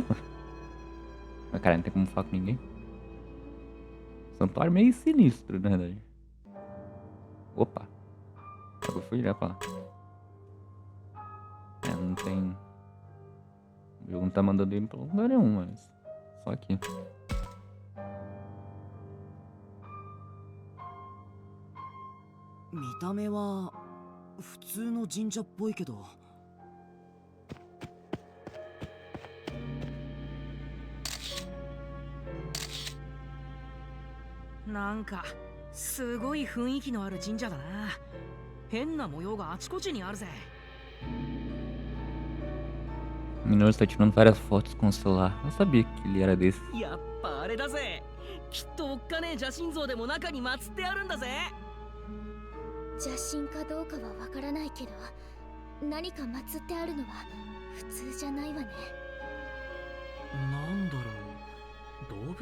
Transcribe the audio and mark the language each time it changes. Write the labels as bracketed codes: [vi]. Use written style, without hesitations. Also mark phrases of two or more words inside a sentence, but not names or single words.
[pt] Mas cara, não tem como falar com ninguém. Santuário meio sinistro, na verdade. Opa. Eu fui direto pra lá. Não tem... O jogo não tá mandando ele pra lugar nenhum, mas... Só aqui. [ja] 見た目は普通の神社っぽいけど、なんかすごい雰囲気のある神社だな。変な模様があちこちにあるぜ。 [pt] O Minoru está tirando várias fotos com o celular. Eu sabia que ele era desse. [ja] やっぱあれだぜ。きっとおっかねえ邪神像でも中に祀ってあるんだぜ。邪神かどうかはわからないけど、何か祀ってあるのは普通じゃないわね。なんだろう、動物？